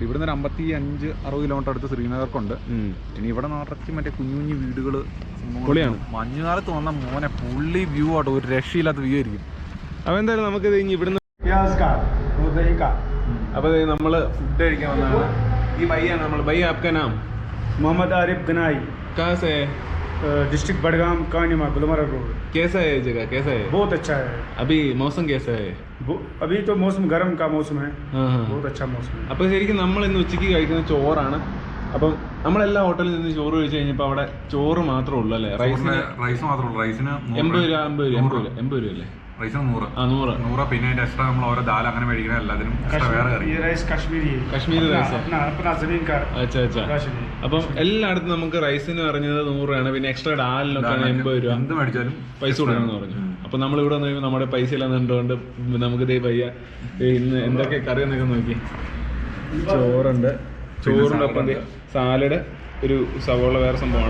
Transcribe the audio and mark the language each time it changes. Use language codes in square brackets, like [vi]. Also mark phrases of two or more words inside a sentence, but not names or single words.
[ml] ഇവിടുന്ന് ഒരു 55-60 കിലോമീറ്റർ അടുത്ത് ശ്രീനഗർക്കുണ്ട്. ഇനി ഇവിടെ നിറച്ച് മറ്റേ കുഞ്ഞു വീടുകൾ പൊളിയാണ്. മഞ്ഞുകാലത്ത് വന്ന മോനെ പുള്ളി വ്യൂ ആട്ടോ, ഒരു രക്ഷയില്ലാത്ത വ്യൂ ആയിരിക്കും. അപ്പോൾ എന്തായാലും നമുക്കിത് ഇനി ഇവിടുന്ന് അപ്പോൾ നമ്മൾ ഫുഡ് കഴിക്കാൻ വന്നതാണ്. ഈ ഭയ്യാണ് നമ്മൾ. [hi] भैया आपका नाम? मोहम्मद आरिफ गनाई। कहाँ से है? डिस्ट्रिक्ट बडगाम कानिमा गुलमर्ग रोड। कैसा है ये जगह, कैसा है? बहुत अच्छा है। अभी मौसम कैसा है? अभी तो मौसम गर्म का मौसम है। हाँ हाँ, बहुत अच्छा मौसम है. [ml] അപ്പോൾ ശരിക്കും നമ്മൾ ഇന്ന് ഉച്ചയ്ക്ക് കഴിക്കുന്ന ചോറാണ്. അപ്പം നമ്മളെല്ലാ ഹോട്ടലിൽ നിന്ന് ചോറ് കഴിച്ച് കഴിഞ്ഞപ്പോൾ അവിടെ ചോറ് മാത്രമേ ഉള്ളൂ അല്ലേ? റൈസ് മാത്രമേ ഉള്ളൂ. റൈസിന് 80 രൂപ അല്ലേ? റൈസിന് 100. പിന്നെ അതിന്റെ എക്സ്ട്രാ നമ്മൾ ഓരോ ദാൽ അങ്ങനെ മേടിക്കണ എല്ലാത്തിനും വേറെ കറി. [hi] ये राइस कश्मीरी [ml] റൈസ്. [hi] अपना जमीन का। [ml] അച്ഛാ. അപ്പം എല്ലായിടത്തും നമുക്ക് റൈസിന് പറഞ്ഞത് 100 രൂപയാണ്. പിന്നെ എക്സ്ട്രാ ഡാലിനൊക്കെ 80 രൂപ. എന്ത് മേടിച്ചാലും പൈസ കൊടുക്കണമെന്ന് പറഞ്ഞു. അപ്പം നമ്മൾ ഇവിടെ വന്നു കഴിയുമ്പോൾ നമ്മുടെ പൈസ എല്ലാം കണ്ടുകൊണ്ട് നമുക്ക് പയ്യ ഇന്ന് എന്തൊക്കെ കറി എന്നൊക്കെ നോക്കി. ചോറുണ്ട്, ചോറിൻ്റെ ഒപ്പം സാലഡ്, ഒരു സവോള വേറെ സംഭവമാണ്.